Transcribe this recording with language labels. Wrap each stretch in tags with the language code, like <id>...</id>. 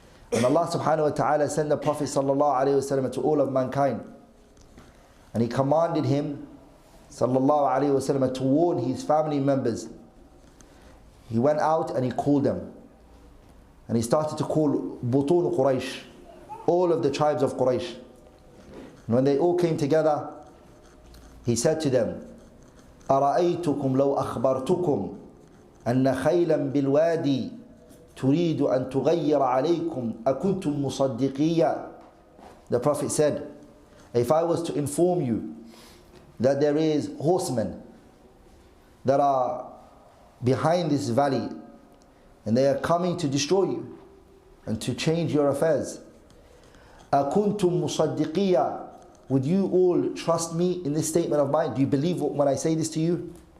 <en>When Allah subhanahu wa ta'ala sent the Prophet ﷺ to all of mankind, and he commanded him ﷺ to warn his family members, he went out and he called them, and he started to call Butun Quraysh, all of the tribes of Quraysh. And when they all came together, he said to them,</en> <ar>أرأيتكم لو أخبرتكم أن خيلا بالوادي تريد أن تغير عليكم أكنتم مصدقيا.</ar> <en>The Prophet said, if I was to inform you that there is horsemen that are behind this valley and they are coming to destroy you and to change your affairs,</en> <ar>أكنتم مصدقيا,</ar> <en>would you all trust me in this statement of mine? Do you believe when I say this to you?</en>